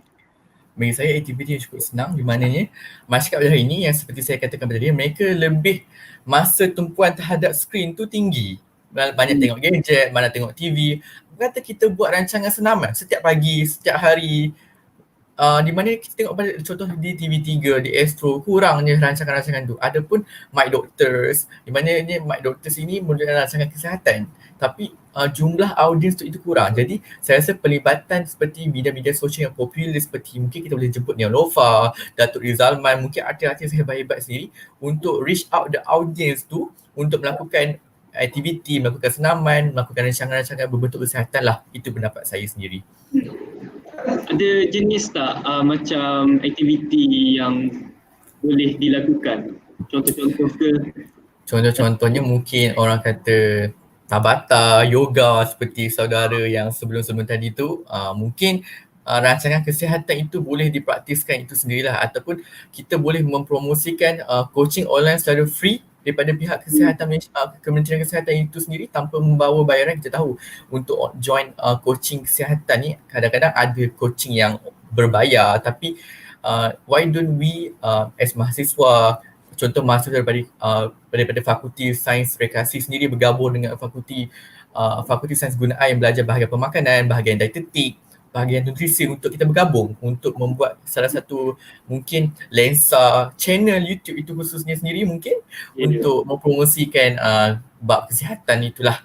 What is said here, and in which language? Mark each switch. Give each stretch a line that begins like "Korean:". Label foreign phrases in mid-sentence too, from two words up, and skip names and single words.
Malay: Bagi saya aktiviti yang cukup senang, di mananya masyarakat hari ini yang seperti saya katakan tadi, mereka lebih masa tumpuan terhadap skrin tu tinggi. Banyak tengok gadget, banyak tengok TV. Kata kita buat rancangan senaman setiap pagi, setiap hari. Di mana kita tengok pada contoh di TV3, di Astro, kurangnya rancangan-rancangan tu. Adapun My Doctors, di mana My Doctors ini merupakan rancangan kesihatan, tapi jumlah audiens tu itu kurang. Jadi saya rasa pelibatan seperti media-media sosial yang popular seperti mungkin kita boleh jemput Neolofa, Datuk Rizalman, mungkin artis-artis yang hebat-hebat sendiri untuk
English: reach out the audience
Malay: tu untuk melakukan aktiviti, melakukan senaman, melakukan rancangan-rancangan berbentuk kesihatan lah. Itu pendapat saya sendiri. Ada jenis tak macam aktiviti yang boleh dilakukan? Contoh-contoh ke? Contoh-contohnya mungkin orang kata Tabata, yoga seperti saudara yang sebelum-sebelum tadi tu, mungkin rancangan kesihatan itu boleh dipraktiskan itu sendirilah, ataupun kita boleh mempromosikan
English: coaching online
Malay: secara free daripada pihak kesihatan Kementerian Kesihatan itu sendiri tanpa membawa bayaran. Kita tahu untuk
English: join coaching
Malay: kesihatan ni kadang-kadang ada coaching yang berbayar, tapi
English: why don't we as
Malay: mahasiswa, contoh mahasiswa daripada Fakulti Sains Rekreasi sendiri bergabung dengan Fakulti Sains Gunaan yang belajar bahagian pemakanan, bahagian dietetik, bahagian nutrisi, untuk kita bergabung untuk membuat salah satu mungkin lensa channel YouTube itu khususnya sendiri mungkin untuk mempromosikan bab kesihatan itulah.